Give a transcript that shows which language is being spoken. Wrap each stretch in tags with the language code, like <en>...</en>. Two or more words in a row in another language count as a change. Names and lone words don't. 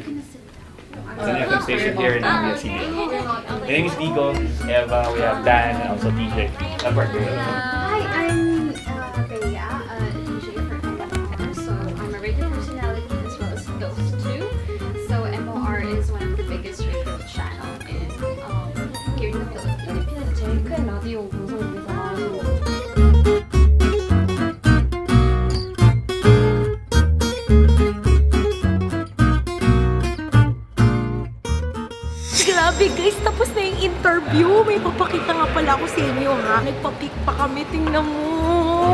<en>It's an FM station here in ABS-CBN. My name is Digo, Eva, we have Dan, and also TJ. Hi, I'm Bea, DJ for MOR. So I'm a radio personality as well as host too. So MOR is one of the biggest radio channel in here in the Philippines.</en> <ko>필리핀에서 제일 큰 라디오 방송국에서</ko> <tl>Grabe guys, tapos na yung interview. May papakita nga pala ako sa inyo ha. Nagpa-pic pa kami, tingnan mo.</tl>